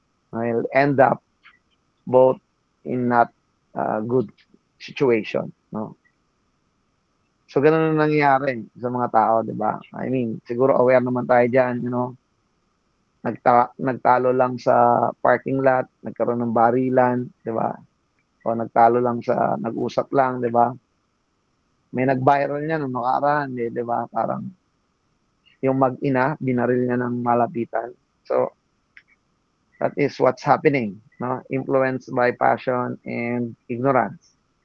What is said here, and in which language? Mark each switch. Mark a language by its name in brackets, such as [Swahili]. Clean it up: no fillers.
[English] I'll end up both in not good situation, no? [Filipino] So, ganun ang nangyayari sa mga tao, di ba? I mean, siguro aware naman tayo dyan, nagtalo lang sa parking lot, nagkaroon ng barilan, di ba? O nagtalo lang nag-usap lang, di ba? May nag-viral niya nung nakaraan, di ba? Parang yung mag-ina, binaril niya ng malapitan. [English] So, that is what's happening, no? Influenced by passion and ignorance.